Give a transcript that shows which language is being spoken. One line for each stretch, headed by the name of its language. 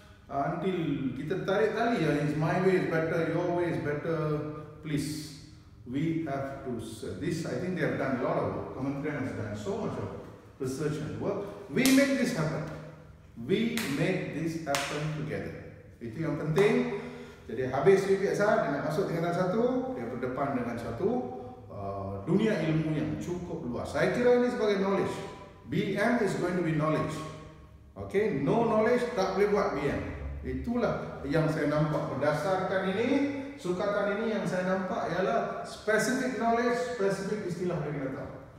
English: Until
Malay: kita tarik tali,
English: it's my way is better, your way is better. Please, we have to. This, I think they have done a lot of work. Kementerian has done so much of research and work. We make this happen. We make this happen together.
Malay: Itu yang penting. Jadi habis UPSR, dia nak masuk tingkatan satu, dia berdepan dengan satu dunia ilmu yang cukup luas. Saya kira ini sebagai knowledge.
English: BM is going to be knowledge.
Malay: Okay, no knowledge tak boleh buat BM. Itulah yang saya nampak berdasarkan ini. Sukatan ini yang saya nampak ialah
English: specific knowledge,
Malay: specific istilah dia kena tahu.